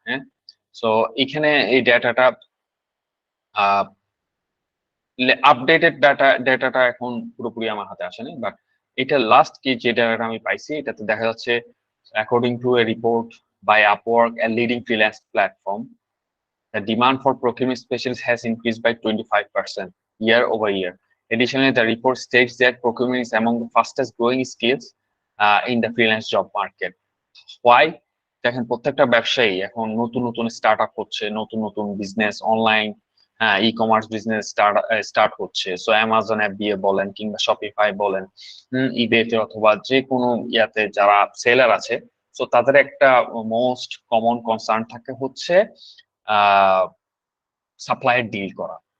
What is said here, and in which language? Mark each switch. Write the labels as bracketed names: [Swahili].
[Bangla] হ্যাঁ, সো এখানে এই ডাটাটা আপডেটেড ডাটাটা এখন পুরোপুরি আমার হাতে আসেনি, বাট এটা লাস্ট কি যে ডাটাটা আমি পাইছি এটাতে দেখা যাচ্ছে [English] According to a report by Upwork, a leading freelance platform, the demand for procurement specialists has increased by 25% year over year. Additionally, the report states that procurement is among the fastest growing skills in the freelance job market. Why? [Bangla] দেখেন প্রত্যেকটা ব্যবসায়ী এখন নতুন নতুন start up হচ্ছে, নতুন নতুন business online e commerce business start হচ্ছে। সো অ্যামাজন অ্যাপ দিয়ে বলেন কিংবা শপিফাই বলেন, ইবেতে অথবা যে কোনো ইয়াতে যারা সেলার আছে, সো তাদের একটা মোস্ট কমন কনসার্ন থাকে হচ্ছে সাপ্লাইয়ের ডিল করা।